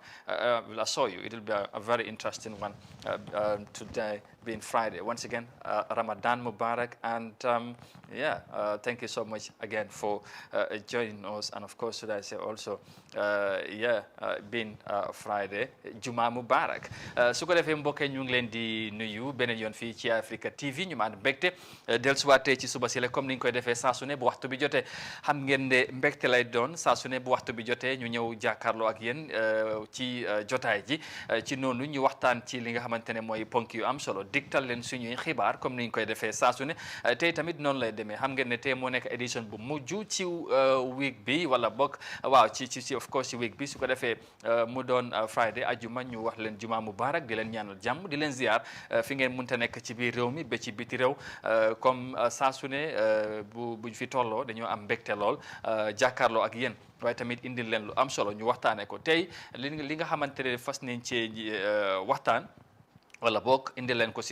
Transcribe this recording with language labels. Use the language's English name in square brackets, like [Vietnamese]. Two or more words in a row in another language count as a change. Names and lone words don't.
[English] We'll assure you it will be a very interesting one today, being Friday. Once again, [Arabic] رمضان مبارك, [English] and thank you so much again for joining us. And of course, should I say also, being Friday, [Arabic] جمعة مبارك. [Wolof] Su ko defee mbokk ñu ngi leen di nuyu beneen yoon fii ci Africa TV ñu maan mbégte dellusiwaatee ci suba si la comme ni ñu koy defee saa su ne bu waxtu bi jotee xam ngeen ne mbégte lay doon saa su ne bu waxtu bi jotee ñu ñëw jàkkaarloo ak yéen ci jotaay ji ci noonu ñu waxtaan ci li nga xamante ne mooy ponk yu am solo digtal leen suñuy xibaar comme ni ñu koy defee saa su ne tey tamit noonu lay demee xam ngeen ne tey moo nekk édition bu mujj ci week bi wala bokk waaw ci [English] of course [Wolof] ci week bi su ko defee mu doon Friday ajuma ñu wax leen [Arabic] جمعة مبارك [Wolof] di leen ñaanal jàmm di leen ziar fi ngeen mënta nekk ci biir réew mi ba ci biti réew comme saa su ne buñ fi tolloo dañoo am mbégte lool jàkkaarloo ak yéen waaye tamit indil leen lu am solo ñu waxtaanee ko tey li nga xamante ne fas nañ ci waxtaan wala bokk indi leen ko